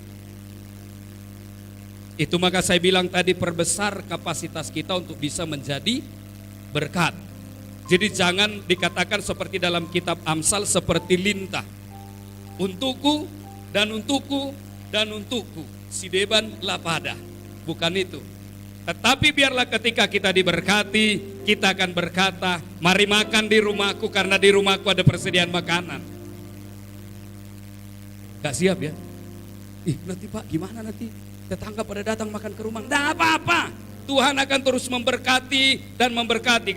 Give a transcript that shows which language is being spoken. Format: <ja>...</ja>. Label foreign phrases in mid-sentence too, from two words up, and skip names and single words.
<id>Itu maka saya bilang tadi, perbesar kapasitas kita untuk bisa menjadi berkat. Jadi jangan dikatakan seperti dalam kitab Amsal seperti lintah. Untukku dan untukku dan untukku.</id> <btx>Si deban lapada,</btx> <id>bukan itu. Tetapi biarlah ketika kita diberkati, kita akan berkata, mari makan di rumahku karena di rumahku ada persediaan makanan. Gak siap ya? Nanti Pak gimana nanti? Tetangga pada datang makan ke rumah. Tidak apa-apa, Tuhan akan terus memberkati dan memberkati.</id>